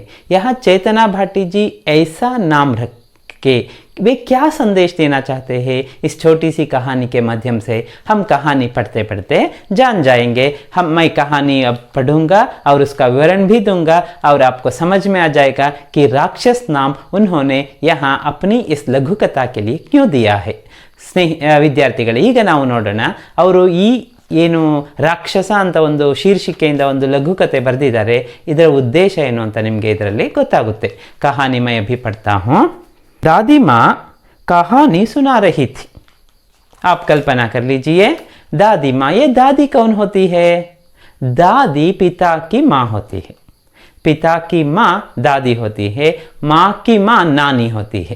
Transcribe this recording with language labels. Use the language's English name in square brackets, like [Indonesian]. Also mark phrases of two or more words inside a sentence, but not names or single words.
[Hindi] यहाँ चेतना भाटी जी ऐसा नाम रख के वे क्या संदेश देना चाहते हैं, इस छोटी सी कहानी के माध्यम से हम कहानी पढ़ते पढ़ते जान जाएंगे। मैं कहानी अब पढ़ूंगा और उसका विवरण भी दूंगा और आपको समझ में आ जाएगा कि राक्षस नाम उन्होंने यहाँ अपनी इस लघु कथा के लिए क्यों दिया है। [Kannada] ವಿದ್ಯಾರ್ಥಿಗಳೇ, ಈಗ ನಾವು ನೋಡೋಣ ಅವರು ಏನು ರಾಕ್ಷಸ ಅಂತ ಒಂದು ಶೀರ್ಷಿಕೆಯಿಂದ ಒಂದು ಲಘುಕತೆ ಬರೆದಿದ್ದಾರೆ, ಇದರ ಉದ್ದೇಶ ಏನು ಅಂತ ನಿಮಗೆ ಇದರಲ್ಲಿ ಗೊತ್ತಾಗುತ್ತೆ। [Hindi] कहानी मैं अभी पढ़ता हूँ। दादी माँ कहानी सुना रही थी। आप कल्पना कर लीजिए, दादी माँ। ये दादी कौन होती है? दादी पिता की माँ होती है। पिता की माँ दादी होती है, माँ की माँ नानी होती है।